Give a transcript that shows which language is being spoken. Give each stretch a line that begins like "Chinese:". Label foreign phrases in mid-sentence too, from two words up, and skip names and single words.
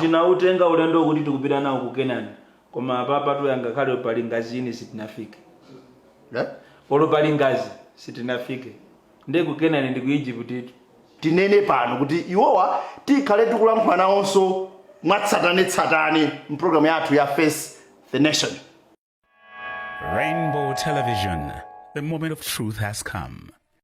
Nyanja: Tinautenga ulendo kuti tikupita nawo ku Kenani. Koma papa tu yangakhale pali ngazini sitinafike. Olo pali ngazi sitinafike. Ndiye ku Kenani ndi ku Egypt. Tinene pano kuti iwowa tikhale tikulankhula nawonso mwatsatanetsatane mprogramu yathu ya Face the Nation.
English: Rainbow Television, the moment of truth has come.